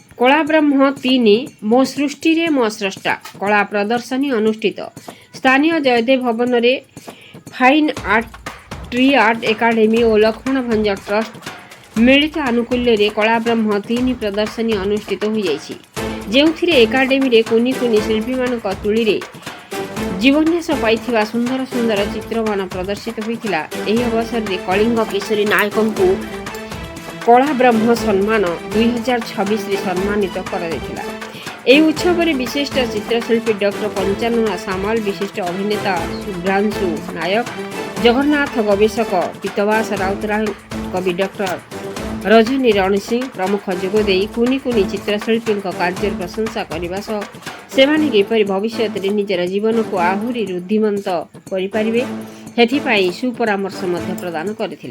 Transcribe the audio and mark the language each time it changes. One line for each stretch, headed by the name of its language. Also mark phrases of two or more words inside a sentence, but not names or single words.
Odia: କଳା ବ୍ରହ୍ମ 3 ମୋ ସୃଷ୍ଟି ରେ ମୋ ସ୍ରଷ୍ଟା କଳା ପ୍ରଦର୍ଶନୀ ଅନୁଷ୍ଠିତ ସ୍ଥାନୀୟ ଜୟଦେବ ଭବନ ରେ ଫାଇନ ଆର୍ଟ ଟ୍ରି ଆର୍ଟ ଏକାଡେମୀ ଔର ଲକ୍ଷ୍ମଣ ଭଞ୍ଜ ଟ୍ରଷ୍ଟ ମିଳିତ ଆନୁକୂଲ୍ୟ ରେ କଳା ବ୍ରହ୍ମ 3 ପ୍ରଦର୍ଶନୀ ଅନୁଷ୍ଠିତ ହୋଇ ଯାଇଛି ଯେଉଁଠିରେ ଏକାଡେମୀ ରେ କୁନି କୁନି ଶିଳ୍ପୀ ମାନଙ୍କ ତୂଳୀ ରେ ଜୀବନ୍ୟାସ ପାଇଥିବା ସୁନ୍ଦର ସୁନ୍ଦର ଚିତ୍ରମାନ ପ୍ରଦର୍ଶିତ ହୋଇଥିଲା। ଏହି ଅବସର ରେ କଳିଙ୍ଗ କିଶୋରୀ ନାୟକଙ୍କୁ କଳା ବ୍ରହ୍ମ ସମ୍ମାନ 2026 ରେ ସମ୍ମାନିତ कराଯାଇଥିଲା। ଏହି ଉତ୍ସବରେ ବିଶିଷ୍ଟ ଚିତ୍ରଶିଳ୍ପୀ ଡକ୍ଟର ପଞ୍ଚାନନ ସାମଲ, ବିଶିଷ୍ଟ ଅଭିନେତା ଶୁଭ୍ରାଂଶୁ ନାୟକ, ଜଗନ୍ନାଥ ଗବେଷକ ପୀତବାସ ରାଉତରାୟ, କବି ଡକ୍ଟର ରଜନୀ ରଣସିଂ ପ୍ରମୁଖ ଯୋଗଦେଇ କୁନି କୁନି ଚିତ୍ରଶିଳ୍ପୀଙ୍କ କାର୍ଯ୍ୟର ପ୍ରଶଂସା କରିବା ସହ ସେମାନେ କିପରି ଭବିଷ୍ୟତରେ ନିଜର ଜୀବନକୁ ଆହୁରି ରୁଦ୍ଧିମନ୍ତ କରିପାରିବେ ସେଥିପାଇଁ ସୁପରାମର୍ଶ ମଧ୍ୟ ପ୍ରଦାନ କରିଥିଲେ।